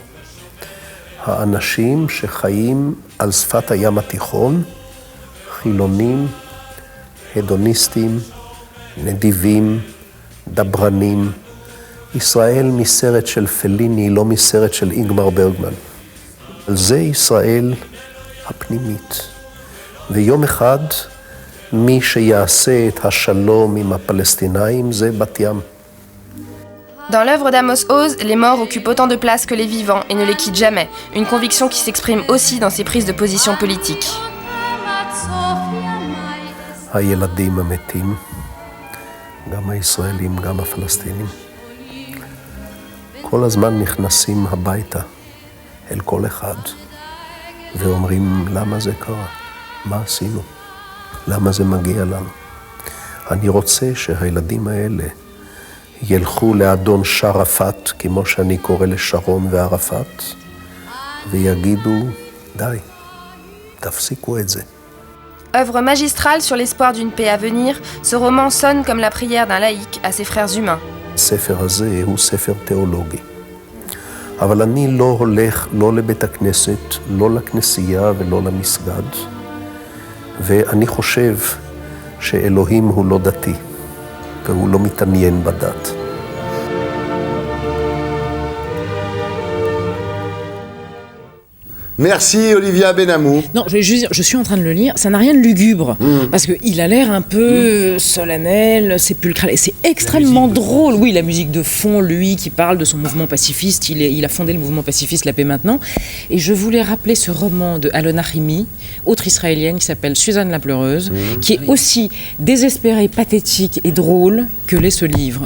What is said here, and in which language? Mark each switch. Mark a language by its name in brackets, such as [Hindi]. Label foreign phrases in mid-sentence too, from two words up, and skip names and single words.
[Hebrew] האנשים שחיים על שפת הים התיכון, חילונים, הדוניסטים, נדיבים, דברנים. ישראל מסרט של פליני, לא מסרט של איגמר ברגמן. זה ישראל הפנימית. ויום אחד, מי שיעשה את השלום עם הפלסטינאים זה בת ים. [French] Dans l'œuvre d'Amos Oz, les morts occupent autant de place que les vivants et ne les quittent jamais, une conviction qui s'exprime aussi dans ses prises de position politiques. [Hebrew] הילדים המתים, גם הישראלים, גם הפלסטינים, כל הזמן נכנסים הביתה אל כל אחד ואומרים למה זה קרה, מה עשינו, למה זה מגיע לנו. אני רוצה שהילדים האלה ילכו לאדון שרפת, כמו שאני קורא לשרון וערפאת, ויגידו, די, תפסיקו את זה. [French] Œuvre magistrale sur l'espoir d'une paix à venir, ce roman sonne comme la prière d'un laïc à ses frères humains. [Hebrew] הספר הזה הוא ספר תיאולוגי. אבל אני לא הולך לא לבית הכנסת, לא לכנסייה ולא למסגד. ואני חושב שאלוהים הוא לא דתי, והוא לא מתעניין בדת. [French] Merci Olivia Benamou. Non, je vais juste dire, je suis en train de le lire, ça n'a rien de lugubre, parce qu'il a l'air un peu solennel, sépulcral, et c'est extrêmement drôle. Oui, la musique de fond, lui, qui parle de son mouvement pacifiste, il a fondé le mouvement pacifiste La Paix Maintenant, et je voulais rappeler ce roman de Alon Achimi, autre israélienne, qui s'appelle Suzanne la Pleureuse, qui est aussi désespérée, pathétique et drôle que l'est ce livre.